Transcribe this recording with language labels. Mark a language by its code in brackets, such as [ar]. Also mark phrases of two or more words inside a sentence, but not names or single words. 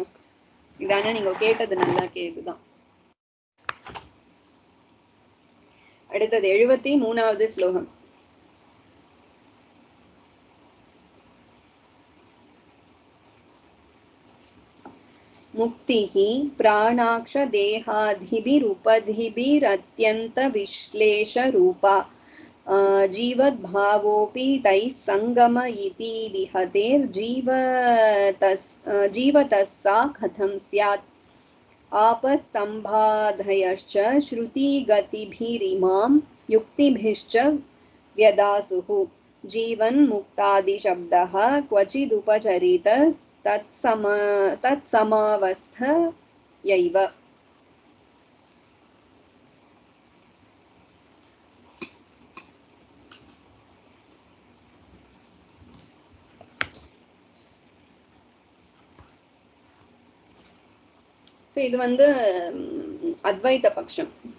[ta] இதானே நீங்க கேட்டது நல்லா கேக்குதான். அடுத்தது 73வது ஸ்லோகம். [sa] मुक्तिः प्राणाक्ष देहादिभिरुपाधिभिरत्यन्त विश्लेष रूपा जीवद् भावोऽपि तैः सङ्गम इति विहतेर् जीवतः सा कथं स्यात् आपस्तम्भादयश्च श्रुतिगतिभिरिमां युक्तिभिश्च व्यदासुः जीवन् मुक्तादिशब्दः क्वचिदुपचरितस्तत्समावस्थयैव. [ta] இது அத்வைத பட்சம்.